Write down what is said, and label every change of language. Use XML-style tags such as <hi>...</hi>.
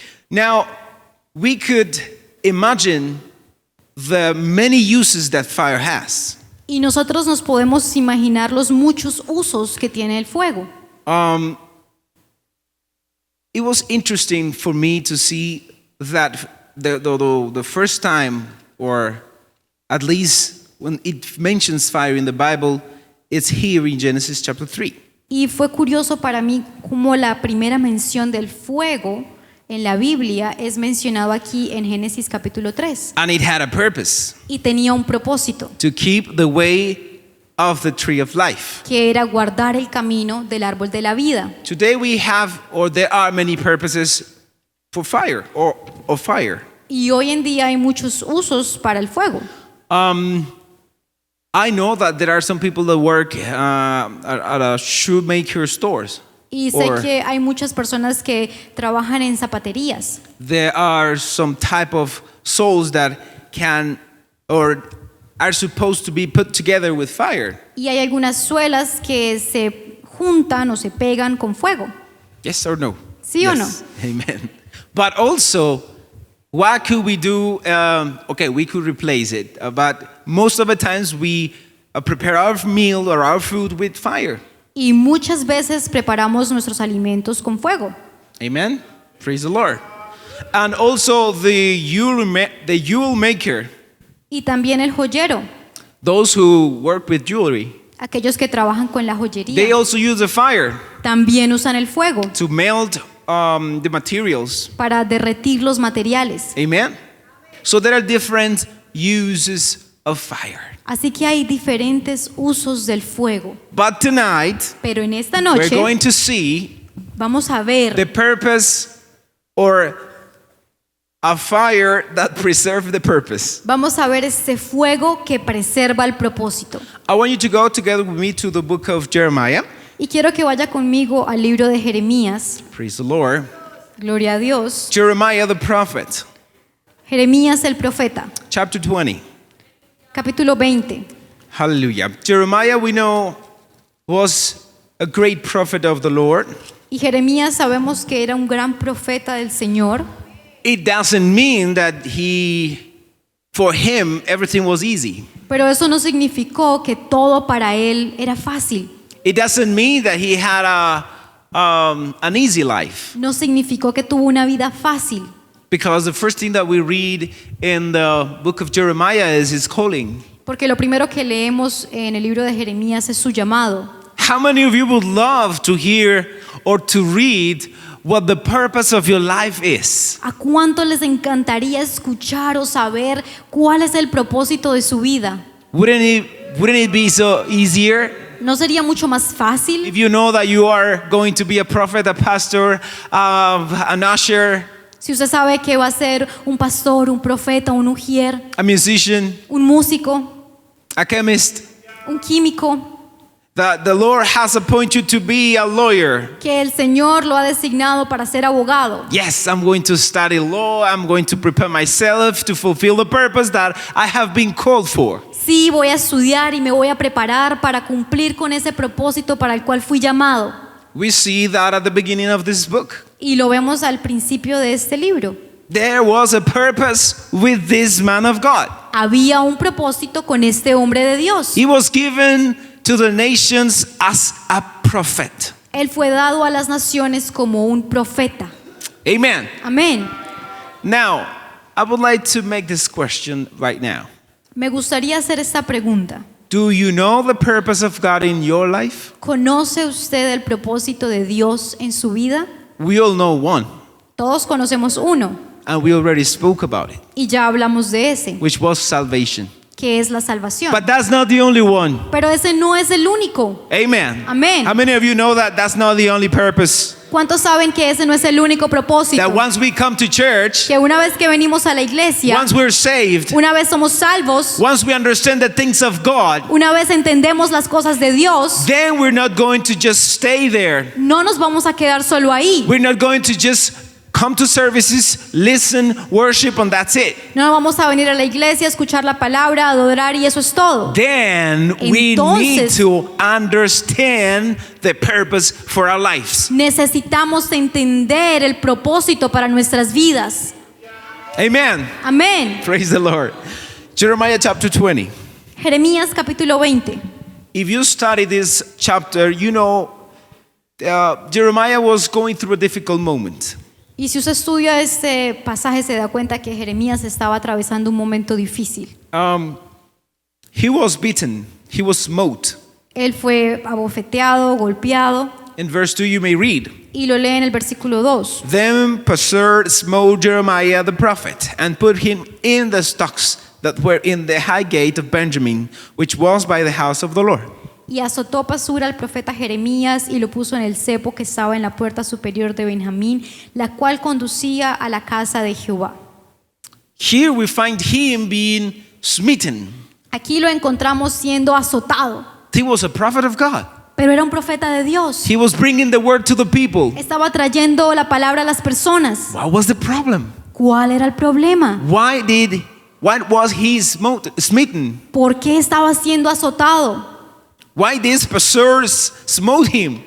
<en>Now, we could imagine the many uses that fire has.</en> <es>Y nosotros nos podemos imaginar los muchos usos que tiene el fuego.</es> <en>It was interesting for me to see that the first time, or at least when it mentions fire in the Bible, it's here in Genesis chapter 3.</en> <es>Y fue curioso para mí cómo la primera mención del fuego en la Biblia es mencionado aquí en Génesis capítulo 3.</es> <en>And it had a purpose,</en> <es>Y tenía un propósito,</es> <en>to keep the way of the tree of life.</en> <es>que era guardar el camino del árbol de la vida.</es> <en>Today we have, or there are many purposes for fire, or of fire.</en> <es>Y hoy en día hay muchos usos para el fuego.</es> <en>I know that there are some people that work at a shoemaker stores.</en> <es>Y sé</es> <en>Or</en> <es>que hay muchas personas que trabajan en zapaterías.</es> <en>there are some type of souls that can or are supposed to be put together with fire.</en> <es>Y hay algunas suelas que se juntan o se pegan con fuego.</es> <en>Yes or no?</en> <es>¿Sí o no?</es> <en>Amen. But also, what could we do? Okay, we could replace it, but most of the times we prepare our meal or our food with fire.</en> <es>Y muchas veces preparamos nuestros alimentos con fuego.</es> <en>Amen. Praise the Lord. And also the jewel maker,</en> <es>Y también el joyero,</es> <en>those who work with jewelry,</en> <es>aquellos que trabajan con la</es> <en>they</en> <es>joyería,</es> <en>also use the fire</en> <es>también usan el fuego</es> <en>to melt the materials.</en> <es>para derretir los materiales.</es> <en>Amen. So there are different uses of fire.</en> <es>Así que hay diferentes usos del fuego.</es> <en>But tonight,</en> <es>Pero en esta</es> <en>we're</en> <es>noche</es> <en>going to see</en> <es>vamos a ver</es> <en>the purpose, or a fire that preserves the purpose.</en> <es>este fuego que preserva el propósito.</es> <en>I want you to go together with me to the book of Jeremiah.</en> <es>Y quiero que vaya conmigo al libro de Jeremías.</es> <en>Praise the Lord.</en> <es>Gloria a Dios.</es> <en>Jeremiah the prophet,</en> <es>Jeremías el profeta,</es> <en>chapter 20.</en> <es>capítulo 20.</es> <en>Hallelujah. Jeremiah, we know, was a great prophet of the Lord.</en> <es>Y Jeremías sabemos que era un gran profeta del Señor.</es> <en>It doesn't mean that for him, everything was easy.</en> <es>Pero eso no significó que todo para él era fácil.</es> <en>It doesn't mean that he had an easy life.</en> <es>No significó que tuvo una vida fácil.</es> <en>Because the first thing that we read in the book of Jeremiah is his calling.</en> <es>Porque lo primero que leemos en el libro de Jeremías es su llamado.</es> <en>How many of you would love to hear or to read what the purpose of your life is?</en> <es>¿A cuánto les encantaría escuchar o saber cuál es el propósito de su vida?</es> <en>Wouldn't it be so easier</en> <es>¿No sería mucho más fácil</es> <en>if you know that you are going to be a prophet, a pastor, an usher,</en> <es>si usted sabe que va a ser un pastor, un profeta, un ujier,</es> <en>a musician,</en> <es>un músico,</es> <en>a chemist,</en> <es>un químico,</es> <en>that the Lord has appointed you to be a lawyer?</en> <es>que el Señor lo ha designado para ser abogado?</es> <en>Yes, I'm going to study law. I'm going to prepare myself to fulfill the purpose that I have been called for.</en> <es>Sí, voy a estudiar y me voy a preparar para cumplir con ese propósito para el cual fui llamado.</es> <en>We see that at the beginning of this book.</en> <es>Y lo vemos al principio de este libro.</es> <en>There was a purpose with this man of God.</en> <es>Había un propósito con este hombre de Dios.</es> <en>He was given to the nations as a prophet.</en> <es>Él fue dado a las naciones como un profeta.</es> <en>Amen.</en> <es>Amén.</es> <en>Now, I would like to make this question right now.</en> <es>Me gustaría hacer esta pregunta.</es> <en>Do you know the purpose of God in your life?</en> <es>¿Conoce usted el propósito de Dios en su vida?</es> <en>We all know one,</en> <es>Todos conocemos uno</es> <en>and we already spoke about it,</en> <es>y ya hablamos de ese,</es> <en>which was salvation.</en> <es>que es la salvación.</es> <en>But that's not the only one.</en> <es>Pero ese no es el único.</es> <en>Amen.</en> <es>Amen.</es> <en>How many of you know that that's not the only purpose?</en> <es>¿Cuántos saben que ese no es el único propósito?</es> <en>That once we come to church,</en> <es>Que una vez que venimos a la iglesia,</es> <en>once we're saved,</en> <es>una vez somos salvos,</es> <en>once we understand the things of God,</en> <es>una vez entendemos las cosas de Dios,</es> <en>then we're not going to just stay there.</en> <es>no nos vamos a quedar solo ahí.</es> <en>We're not going to just come to services, listen, worship, and that's it.</en> <es>No vamos a venir a la iglesia, a escuchar la palabra, a adorar y eso es todo.</es> <en>Then we need</en> <es>Entonces-</es> <en>to understand the purpose for our lives.</en> <es>Necesitamos entender el propósito para nuestras vidas.</es> <en>Amen.</en> <es>Amén.</es> <en>Praise the Lord. Jeremiah chapter 20.</en> <es>Jeremías capítulo 20.</es> <en>If you study this chapter, you know Jeremiah was going through a difficult moment.</en> <es>Y si usted estudia este pasaje se da cuenta que Jeremías estaba atravesando un momento difícil.</es> <en>He was beaten, he was smote.</en> <es>Él fue abofeteado, golpeado,</es> <en>In verse 2 you may read,</en> <es>y lo lee en el versículo 2.</es> <en>Then Pashur smote Jeremiah the prophet, and put him in the stocks that were in the high gate of Benjamin, which was by the house of the Lord.</en> <es>Y azotó Pasur al profeta Jeremías y lo puso en el cepo que estaba en la puerta superior de Benjamín, la cual conducía a la casa de Jehová.</es> <en>Here we find him being smitten.</en> <es>Aquí lo encontramos siendo azotado,</es> <en>He was a prophet of God.</en> <es>pero era un profeta de Dios.</es> <en>He was bringing the word to the people.</en> <es>Estaba trayendo la palabra a las personas.</es> <en>What was the problem?</en> <es>¿Cuál era el problema?</es> <en>Why was he smitten?</en> <es>¿Por qué estaba siendo azotado?</es> <en>Why this Pashur smote him?</en>